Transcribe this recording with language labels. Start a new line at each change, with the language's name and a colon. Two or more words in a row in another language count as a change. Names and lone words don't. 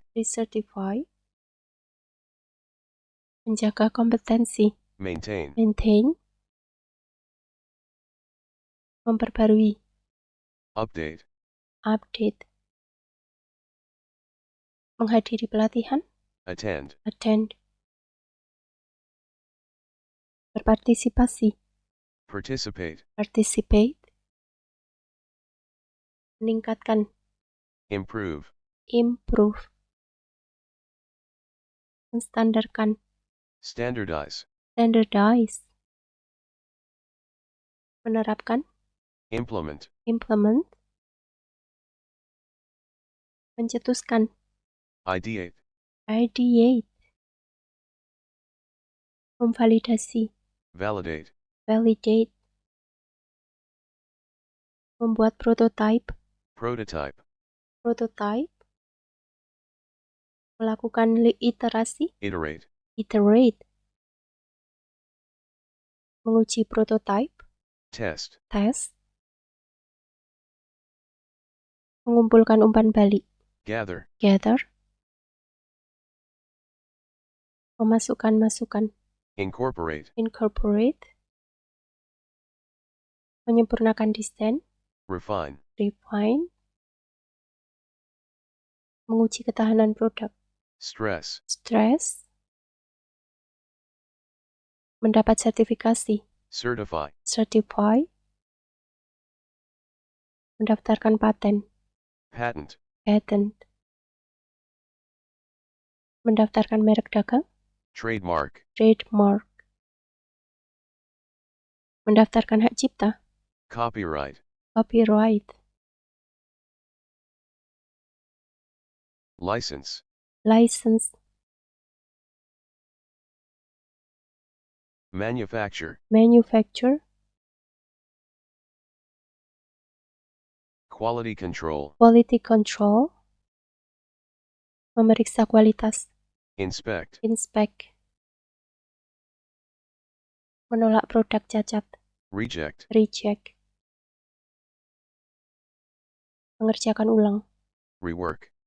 Indonesian: Recertify. Menjaga kompetensi.
English: Maintain.
Indonesian: Maintain. Memperbarui.
English: Update.
Indonesian: Update. Menghadiri pelatihan.
English: Attend. Attend.
Indonesian: Berpartisipasi.
English: Participate. Participate.
Indonesian: Meningkatkan.
English: Improve.
Indonesian: Improve. Menstandarkan.
English: Standardize.
Indonesian: Standardize. Menerapkan.
English: Implement.
Indonesian: Implement. Mencetuskan.
English: Ideate.
Indonesian: Ideate. Memvalidasi.
English: Validate. Validate.
Indonesian: Membuat prototype.
English: Prototype.
Indonesian: Prototype. Melakukan iterasi.
English: Iterate.
Indonesian: Iterate. Menguji prototype.
English: Test. Test.
Indonesian: Mengumpulkan umpan balik.
English: Gather. Gather.
Indonesian: Memasukkan masukan.
English: Incorporate. Incorporate.
Indonesian: Menyempurnakan desain.
English: Refine. Refine.
Indonesian: Menguji ketahanan produk.
English: Stress.
Indonesian: Stress. Mendapat sertifikasi.
English: Certify.
Indonesian: Certify. Mendaftarkan paten.
English: Patent. Patent.
Indonesian: Mendaftarkan merek dagang.
English: Trademark. Trademark.
Indonesian: Mendaftarkan hak cipta.
English: Copyright. Copyright. License. License. Manufacture. Manufacture. Quality control. Quality control.
Indonesian: Memeriksa kualitas.
English: Inspect.
Indonesian: Inspect. Menolak produk cacat.
English: Reject.
Indonesian: Reject. Mengerjakan ulang.
English: Rework.